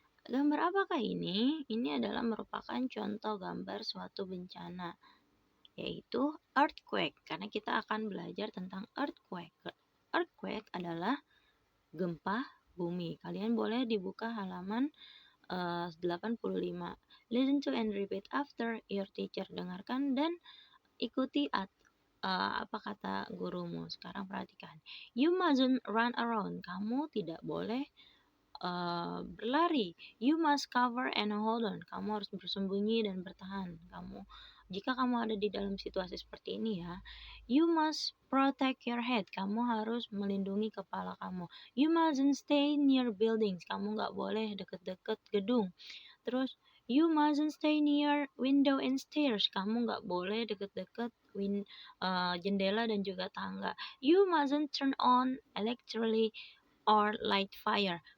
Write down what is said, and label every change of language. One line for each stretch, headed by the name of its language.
Indonesian: Gambar apakah ini? Ini adalah merupakan contoh gambar suatu bencana, yaitu earthquake, karena kita akan belajar tentang earthquake. Earthquake adalah gempa bumi. Kalian boleh dibuka halaman 85.
English: Listen to and repeat after your teacher.
Indonesian: Dengarkan dan ikuti apa kata gurumu. Sekarang perhatikan.
English: You mustn't run around.
Indonesian: Kamu tidak boleh berlari.
English: You must cover and hold on.
Indonesian: Kamu harus bersembunyi dan bertahan. Jika kamu ada di dalam situasi seperti ini ya,
English: you must protect your head.
Indonesian: Kamu harus melindungi kepala kamu.
English: You mustn't stay near buildings.
Indonesian: Kamu nggak boleh deket-deket gedung. Terus,
English: you mustn't stay near window and stairs.
Indonesian: Kamu nggak boleh deket-deket jendela dan juga tangga.
English: You mustn't turn on electricity or light fire.